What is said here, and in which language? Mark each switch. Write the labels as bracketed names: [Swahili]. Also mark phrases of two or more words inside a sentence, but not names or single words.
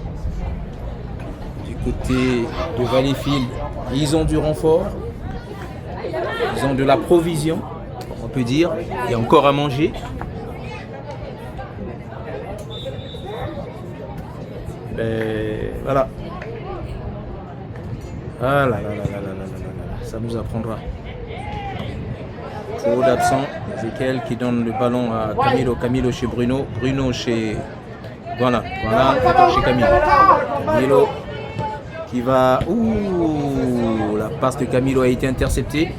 [French] Du côté de Valleyfield, ils ont du renfort. Ils ont de la provision, on peut dire. Il y a encore à manger. Voilà. Ah là là là là là là là. Ça nous apprendra. Trop d'absents. Ezekiel qui donne le ballon à Camilo. Camilo chez Bruno. Bruno chez... Voilà. Voilà. Encore chez Camilo. Camilo qui va... Ouh, la passe de Camilo a été interceptée.